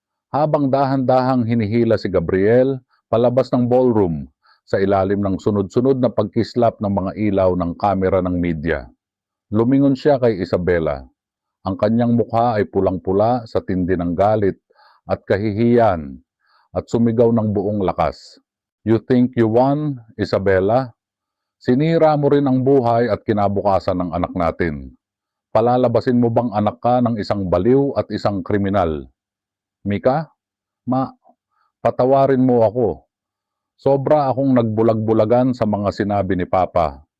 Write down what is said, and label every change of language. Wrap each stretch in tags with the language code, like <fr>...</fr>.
<tl>Habang dahan-dahang hinihila si Gabriel palabas ng ballroom sa ilalim ng sunod-sunod na pagkislap ng mga ilaw ng kamera ng media. Lumingon siya kay Isabela. Ang kanyang mukha ay pulang-pula sa tindi ng galit at kahihiyan at sumigaw ng buong lakas.</tl> <en>You think you won, Isabela?</en> <tl>Sinira mo rin ang buhay at kinabukasan ng anak natin. Palalabasin mo bang anak ka ng isang baliw at isang kriminal? Mika, patawarin mo ako. Sobra akong nagbulag-bulagan sa mga sinabi ni Papa.</tl>